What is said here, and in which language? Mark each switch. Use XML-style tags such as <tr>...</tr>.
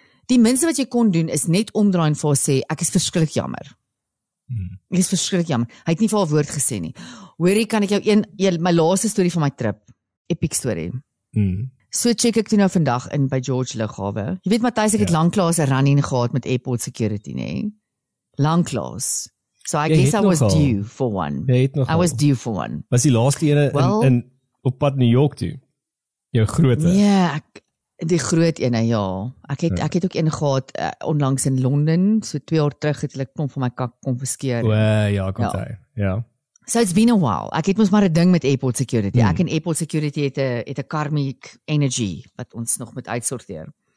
<af>Die minste wat jy kon doen is net omdraai en vir haar sê, ek is verskriklik jammer. Ek is verskriklik jammer. Hy het nie vir haar woord gesê nie. Hoorie, kan ek jou my laaste storie van my trip. Epic story. So check ek toe nou vandag in by George Lughawe. Jy weet Matthys, ek het lanklaas 'n run-in gehad met airport security, nê? Lanklaas.</af> <en>So I guess I was due for one. I was due for one.</en> <af>Was die laaste ene in op pad New York toe? Jou grootte? Nee, die groot ene, ja. Ek het ook een gehad onlangs in Londen, so 2 jaar terug het hulle klomp van my kak konfiskeer. Ja, ek onthou. Ja.</af> <en>So it's been a while.</en> <af>Ek het mos maar 'n ding met airport security. Ek en airport security het 'n karmic energy wat ons nog moet uitsorteer.</af>